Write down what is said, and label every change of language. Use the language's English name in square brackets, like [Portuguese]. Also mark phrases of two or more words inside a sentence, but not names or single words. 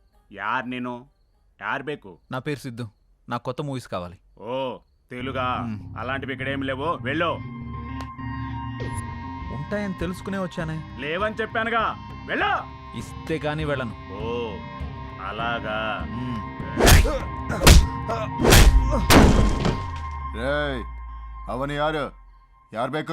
[Kannada] ಯಾರ್ ನೀನು ಯಾರ್ ಬೇಕು? [Telugu] నా పేరు సిద్ధు, నాకు కొత్త మూవీస్ కావాలి. ఓ తెలుగా? అలాంటివి ఇక్కడ ఏం లేవు, వెళ్ళు. ఉంటాయని తెలుసుకునే వచ్చానే. లేవని చెప్పానుగా, వెళ్ళు. ఇస్తే కానీ వెళ్ళను. ఓ అలాగా. [Kannada] ಅವನು ಯಾರು? ಯಾರು ಬೇಕು?